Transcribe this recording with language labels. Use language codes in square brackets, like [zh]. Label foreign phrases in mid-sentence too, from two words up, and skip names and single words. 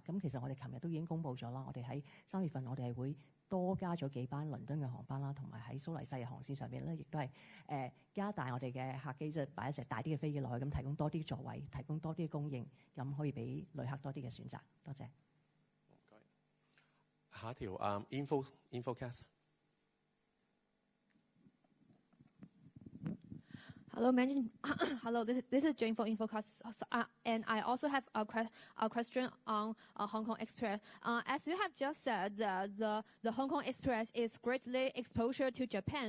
[yue] 咁其實我哋琴日都已經公布咗啦，我哋喺3月份我哋係會多加咗幾班倫敦嘅航班啦，同埋喺蘇黎世嘅航線上邊咧，亦都係加大我哋嘅客機，即係擺一隻大啲嘅飛機落去，咁提供多啲座位，提供多啲嘅供應，咁可以俾旅客多啲嘅選擇。多謝。下一條 infocast。 [en] Hello, Hello. This is Jane for Infocast, and I also have a question on Hong Kong Express. As you have just said, the Hong Kong Express is greatly exposure to Japan.